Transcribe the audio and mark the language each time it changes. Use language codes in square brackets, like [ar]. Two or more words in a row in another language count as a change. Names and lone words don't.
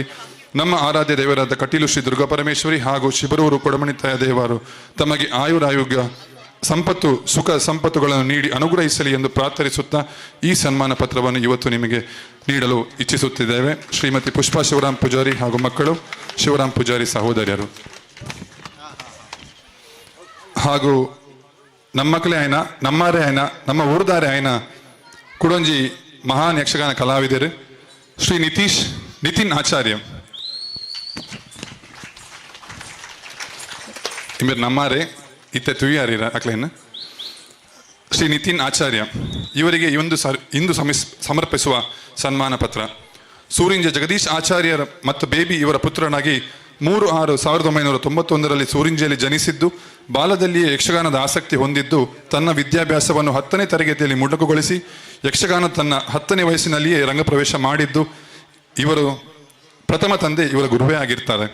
[kn] ನಮ್ಮ ಆರಾಧ್ಯ ದೇವರಾದ ಕಟೀಲು ಶ್ರೀ ದುರ್ಗಾಪರಮೇಶ್ವರಿ ಹಾಗೂ ಶಿಬರೂರು ಕೊಡಮಣಿತಾಯ ದೇವರು ತಮಗೆ ಆಯುರಾರೋಗ್ಯ, ಸಂಪತ್ತು, ಸುಖ ಸಂಪತ್ತುಗಳನ್ನು ನೀಡಿ ಅನುಗ್ರಹಿಸಲಿ ಎಂದು ಪ್ರಾರ್ಥಿಸುತ್ತಾ ಈ ಸನ್ಮಾನ ಪತ್ರವನ್ನು ಇವತ್ತು ನಿಮಗೆ ನೀಡಲು ಇಚ್ಛಿಸುತ್ತಿದ್ದೇವೆ. ಶ್ರೀಮತಿ ಪುಷ್ಪಾ ಶಿವರಾಮ್ ಪೂಜಾರಿ ಹಾಗೂ ಮಕ್ಕಳು, ಶಿವರಾಮ್ ಪೂಜಾರಿ ಸಹೋದರಿಯರು ಹಾಗೂ ನಮ್ಮ ಮಕ್ಕಳೇ [tcy] ಆಯ್ನ, ನಮ್ಮಾರೇ ಆಯ್ನ, ನಮ್ಮ ಊರ್ದಾರೆ ಆಯ್ನ ಕುಡೊಂಜಿ [kn] ಮಹಾನ್ ಯಕ್ಷಗಾನ ಕಲಾವಿದರು ಶ್ರೀ ನಿತಿನ್ ಆಚಾರ್ಯ. ಇವರು [tcy] ನಮ್ಮಾರೇ ಇತ್ತೆ ತುಯ್ಯಾರಿರ ಅಕ್ಲೇನು [kn] ಶ್ರೀ ನಿತಿನ್ ಆಚಾರ್ಯ ಇವರಿಗೆ ಇಂದು ಸಮರ್ಪಿಸುವ ಸನ್ಮಾನ ಪತ್ರ. ಸೂರಿಂಜ ಜಗದೀಶ್ ಆಚಾರ್ಯರ ಮತ್ತು ಬೇಬಿ ಇವರ ಪುತ್ರನಾಗಿ 3/6/1991ರಲ್ಲಿ ಸೂರಿಂಜೆಯಲ್ಲಿ ಜನಿಸಿದ್ದು ಬಾಲದಲ್ಲಿಯೇ ಯಕ್ಷಗಾನದ ಆಸಕ್ತಿ ಹೊಂದಿದ್ದು ತನ್ನ ವಿದ್ಯಾಭ್ಯಾಸವನ್ನು 10ನೇ ತರಗತಿಯಲ್ಲಿ ಮೊಟಕುಗೊಳಿಸಿ ಯಕ್ಷಗಾನ ತನ್ನ 10ನೇ ವಯಸ್ಸಿನಲ್ಲಿಯೇ ರಂಗಪ್ರವೇಶ ಮಾಡಿದ್ದು ಇವರು ಪ್ರಥಮ ತಂದೆ ಇವರ ಗುರುವೇ ಆಗಿರ್ತಾರೆ.